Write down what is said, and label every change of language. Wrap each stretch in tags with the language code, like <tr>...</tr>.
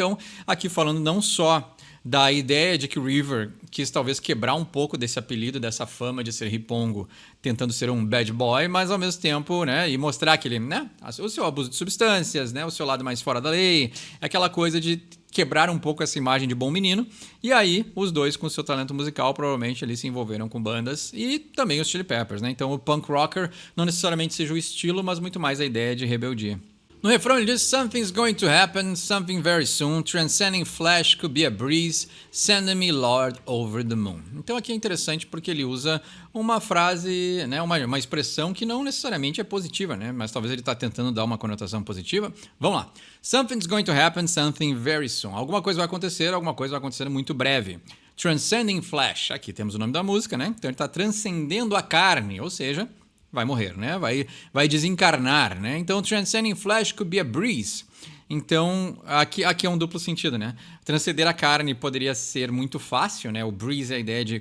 <pt>Então, aqui falando não só da ideia de que o River quis talvez quebrar um pouco desse apelido, dessa fama de ser ripongo, tentando ser um bad boy, mas ao mesmo tempo, né, e mostrar que ele, né, o seu abuso de substâncias, né, o seu lado mais fora da lei, aquela coisa de quebrar um pouco essa imagem de bom menino. E aí, os dois, com seu talento musical, provavelmente ali se envolveram com bandas e também os Chili Peppers, né? Então, o punk rocker não necessariamente seja o estilo, mas muito mais a ideia de rebeldia. No refrão ele diz,</pt> <en>something's going to happen, something very soon, transcending flash could be a breeze, sending me Lord over the moon.</en> <pt>Então aqui é interessante porque ele usa uma frase, né, uma expressão que não necessariamente é positiva, né, mas talvez ele está tentando dar uma conotação positiva. Vamos lá.</pt> <en>Something's going to happen, something very soon.</en> <pt>Alguma coisa vai acontecer muito breve. Transcending flash, aqui temos o nome da música, né? Então ele está transcendendo a carne, ou seja, vai morrer, né? Vai desencarnar, né? Então,</pt> <en>transcending flesh could be a breeze.</en> <pt>Então, aqui é um duplo sentido, né? Transcender a carne poderia ser muito fácil, né? O breeze é a ideia de...</pt>